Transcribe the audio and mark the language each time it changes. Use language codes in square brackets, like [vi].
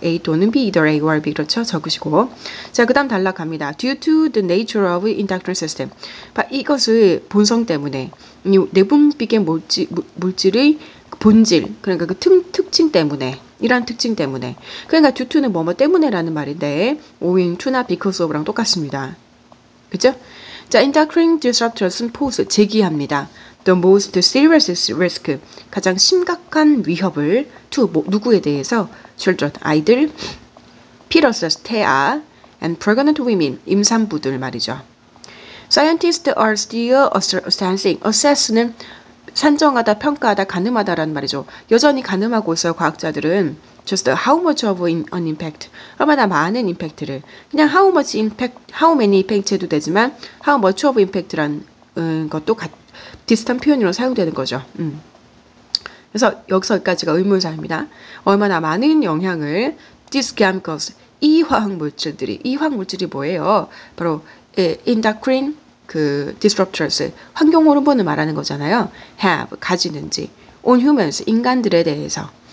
[ko] A 또는 B, [en] either A or B. [ko] 그렇죠? 적으시고. 자, 그 다음 단락 갑니다. [en] Due to the nature of endocrine system. [ko] 이것을 본성 때문에 내분비계 물질의 본질, 그러니까 그 특징 때문에, 이러한 특징 때문에. 그러니까 due to는 뭐뭐 때문에라는 말인데 owing to나 because of랑 똑같습니다. 그죠? [en] 자, endocrine disruptors는 pose, [ko] 제기합니다. [en] The most serious risk, [ko] 가장 심각한 위협을 [en] to, [ko] 누구에 대해서? [en] children, [ko] 아이들, [en] fetuses, [ko] 태아, [en] and pregnant women, [ko] 임산부들 말이죠. [en] Scientists are still assessing, [ko] 산정하다, 평가하다, 가늠하다라는 말이죠. 여전히 가늠하고 있어요, 과학자들은. [en] Just how much of an impact, [ko] 얼마나 많은 임팩트를, [en] 그냥 how much impact, how many impact [ko] 해도 되지만 [en] how much of impact란 것도 비슷한 표현으로 사용되는 거죠. [ko] 그래서 여기까지가 의문사입니다. 얼마나 많은 영향을 [en] these chemicals, [ko] 이 화학물질이 뭐예요? 바로 endocrine disruptors, 환경 호르몬을 말하는 거잖아요. have, 가지는지 [en] on humans, [ko] 인간들에 대해서.